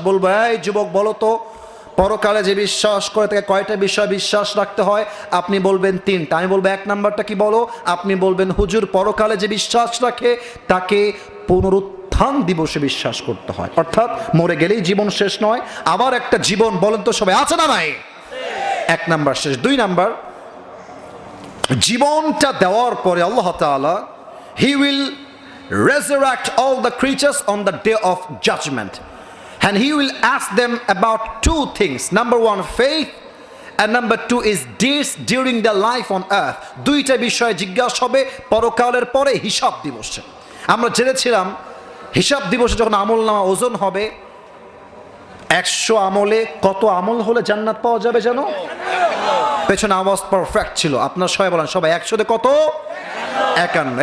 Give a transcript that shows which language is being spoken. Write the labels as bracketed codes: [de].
[bn] বলবো, এই যুবক বলো তো, পরকালে যে বিশ্বাস করে তাকে কয়টা বিষয় বিশ্বাস রাখতে হয়? আপনি বলবেন 3টা। আমি বলবো 1 নাম্বারটা কি বলো? আপনি বলবেন হুজুর, পরকালে যে বিশ্বাস রাখে তাকে পুনরুত্থান দিবসে বিশ্বাস করতে হয়, অর্থাৎ মরে গেলেই জীবন শেষ নয়, আবার একটা জীবন। বলেন তো সবাই, আছে না নাই? 1 নাম্বার শেষ। 2 নাম্বার, জীবনটা দেওয়ার পরে আল্লাহ তাআলা [en] He will resurrect all the creatures on the day of judgment, and he will ask them about 2 things. Number 1, faith, and number 2 is deeds during their life on earth. [bn] 2টা বিষয়ে জিজ্ঞাসা হবে পরকালের পরে হিসাব দিবসে। আমরা জেনেছিলাম হিসাব দিবসে যখন আমল নামা ওজন হবে, 100 আমলে কত আমল হলে জান্নাত পাওয়া যাবে জানো? পেছনে আওয়াজ পারফেক্ট ছিল, আপনার সবাই বলেন, সবাই 100-তে কত? 51।